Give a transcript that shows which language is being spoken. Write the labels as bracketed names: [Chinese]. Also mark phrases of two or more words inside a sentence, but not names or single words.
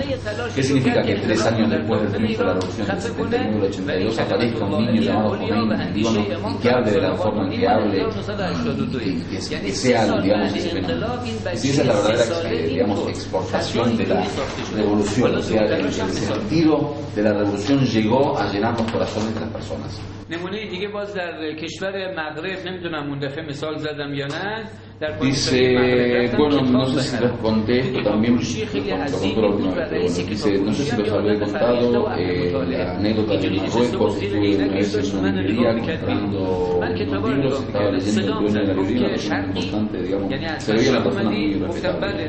[Spanish] ¿Qué significa que 3 años después del triunfo de la revolución del 79 al 82 aparezca un niño llamado Khomeini en el Líbano y que hable de la forma en que hable y que sea, digamos, ese fenómeno? Y esa es la verdadera, digamos, exportación de la revolución, o sea, el sentido de la revolución llegó a llenar los corazones de las personas. [Persian] نمونه دیگه باز در کشور مغرب نمیدونم اون دفعه مثال زدم یا نه. [Spanish] Dice, bueno, no sé si les conté esto también, lo contó la última vez, pero bueno, dice, no sé si los habré contado, la anécdota de Marruecos, estuve una vez en una librería comprando unos libros, estaba leyendo el dueño de la librería, una persona importante, digamos, se veía una persona muy respetable.